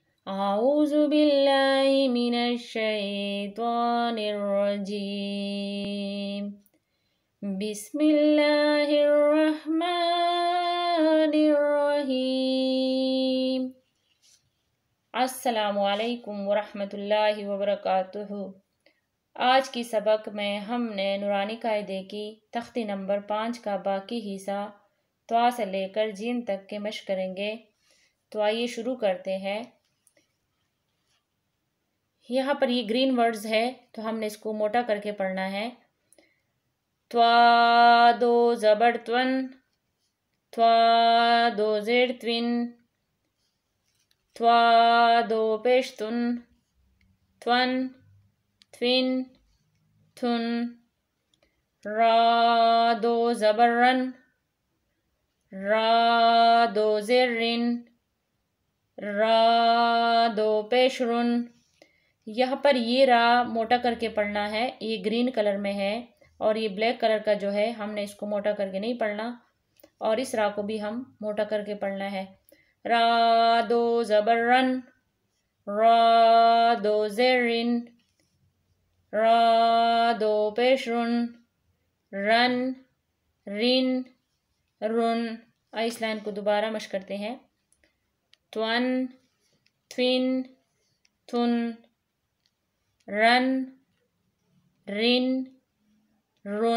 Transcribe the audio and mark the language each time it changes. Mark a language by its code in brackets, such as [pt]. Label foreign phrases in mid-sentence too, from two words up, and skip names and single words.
[ar] أعوذ بالله من الشيطان الرجيم بسم الله الرحمن الرحيم السلام علیکم ورحمۃ وبرکاتہ۔ [ur] آج کی سبق میں ہم نے نورانی قاعدے کی تختی نمبر 5 کا باقی حصہ طا سے لے کر جیم تک کے مشق کریں گے۔ تو آئیے شروع کرتے ہیں۔ یہاں پر یہ [en] green words [ur] ہے تو ہم نے اس کو موٹا کر کے پڑھنا ہے۔ توا دو زبر تون، توا دو زیر توین، توا دو پیش تن، تون، توین، تھن، را دو زبر رن، را دو زیر رن، را دو پیش رن۔ یہاں پر یہ را موٹا کر کے پڑھنا ہے، یہ [en] green colour [ur] میں ہے، اور یہ [en] black colour [ur] کا جو ہے ہم نے اس کو موٹا کر کے نہیں پڑھنا، اور اس را کو بھی ہم موٹا کر کے پڑھنا ہے۔ را دو زبر رن، را دو زیر رن، را دو پیش رن، رن، رن، رن۔ اس لائن کو دوبارہ مشق کرتے ہیں۔ تون، توین، تھن، رن، رن، رن۔